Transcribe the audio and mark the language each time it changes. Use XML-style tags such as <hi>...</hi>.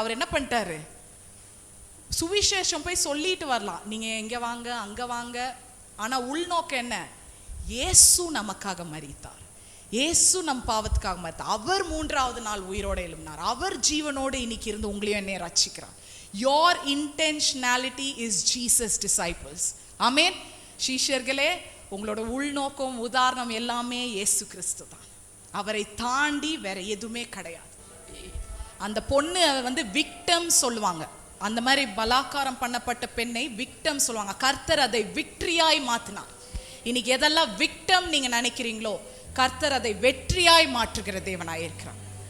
<ta>அவர் என்ன பண்ணிட்டாரு, சுவிசேஷம் போய் சொல்லிட்டு வரலாம், நீங்க எங்க வாங்க அங்க வாங்க. ஆனா உள்நோக்கம் என்ன? இயேசு நமக்காக மரித்தார், இயேசு நம் பாவத்துக்காக மரித்தார், அவர் 3ஆவது நாள் உயிரோட எழும்பினார், அவர் ஜீவனோடு இன்னைக்கு இருந்து உங்களையும் என்னை ரட்சிக்கிறார்.</ta> <en>Your intentionality is Jesus disciples.</en> <ta>ஆமென். சீஷர்களே, உங்களோட உள்நோக்கம் உதாரணம் எல்லாமே இயேசு கிறிஸ்து தான். அவரை தாண்டி வேற எதுவுமே கிடையாது. அந்த பொண்ணு விக்டம் சொல்லுவாங்க, அந்த மாதிரி பலாத்காரம் பண்ணப்பட்ட பெண்ணை விக்டம் சொல்லுவாங்க. கர்த்தர் அதை விக்டரியாய் மாற்றினார். இன்னைக்கு எதெல்லாம் விக்டம் நீங்க நினைக்கிறீங்களோ, கர்த்தர் அதை வெற்றியாய் மாற்றுகிற தேவனாய் இருக்கிறார்.</ta>